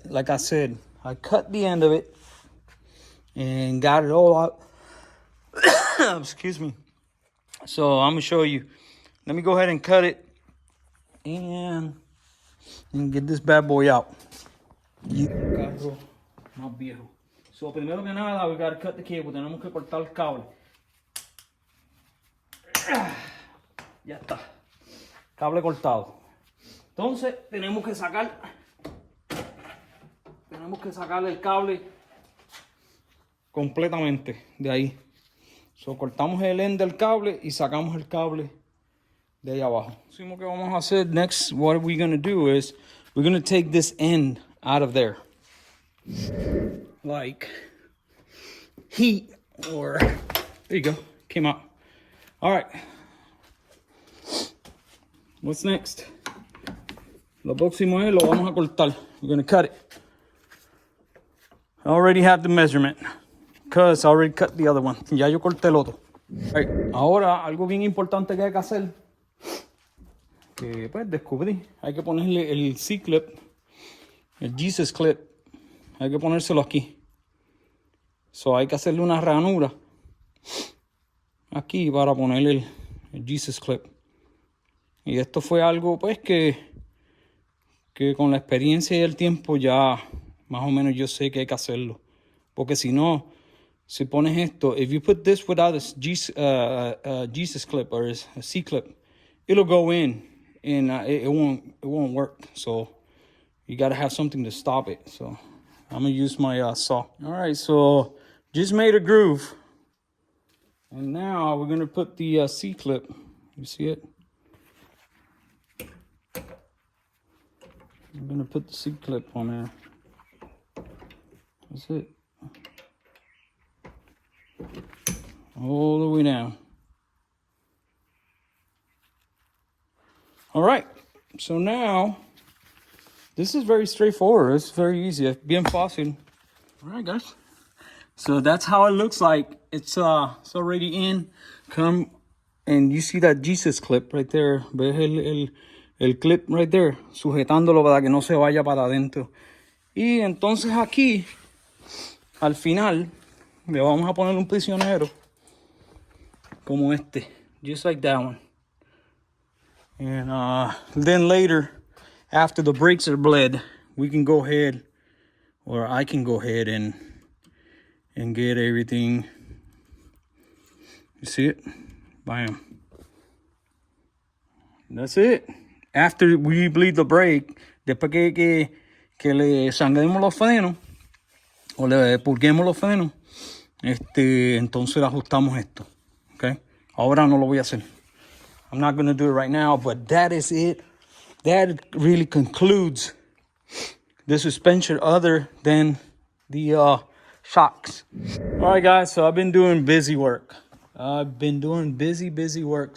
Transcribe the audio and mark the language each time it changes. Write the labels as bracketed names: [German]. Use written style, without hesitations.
[English] Like I said, I cut the end of it and got it all out. Excuse me. So I'm gonna show you. Let me go ahead and cut it and get this bad boy out. [Spanish] Carro más viejo. So primero que nada, [English] we gotta cut the cable. [Spanish] Tenemos que cortar el cable. Ya está. Cable cortado. Entonces tenemos que sacar el cable completamente de ahí. So cortamos el end del cable y sacamos el cable de ahí abajo. [English] So [Spanish] lo que vamos a hacer [English] next, what we're gonna do is we're gonna take this end out of there. Like heat, or there you go, came out. All right, what's next? [Spanish] Lo próximo es lo vamos a cortar. [English] We're gonna cut it. I already have the measurement because I already cut the other one. [Spanish] Ya yo corté el otro. Right. Ahora algo bien importante que hay que hacer, que pues descubrí, hay que ponerle el C-clip, el Jesus clip, hay que ponérselo aquí. So hay que hacerle una ranura aquí para ponerle el Jesus clip. Y esto fue algo pues que con la experiencia y el tiempo ya más o menos yo sé que hay que hacerlo. Porque si no, si pones esto, [English] if you put this without a Jesus clip or a C clip, it'll go in and it won't work. So you got to have something to stop it. So I'm gonna use my saw. All right, so just made a groove, and now we're gonna put the C clip. You see it? I'm gonna put the C clip on there. That's it. All the way down. All right, so now this is very straightforward. It's very easy. [Spanish] Bien fácil. [English] All right, guys. So that's how it looks like. It's already in. Come, and you see that Jesus clip right there. [Spanish] ¿Ves el clip [English] right there? [Spanish] Sujetándolo para que no se vaya para adentro. Y entonces aquí, al final, le vamos a poner un prisionero como este. [English] Just like that one. And then later, after the brakes are bled, we can go ahead, or I can go ahead and get everything. You see it? Bam. That's it. After we bleed the brake, [Spanish] después que le sangremos los frenos, o le purguemos los frenos, entonces le ajustamos esto. Okay? Ahora no lo voy a hacer. [English] I'm not going to do it right now, but that is it. That really concludes the suspension other than the shocks. All right, guys, so I've been doing busy work. I've been doing busy work.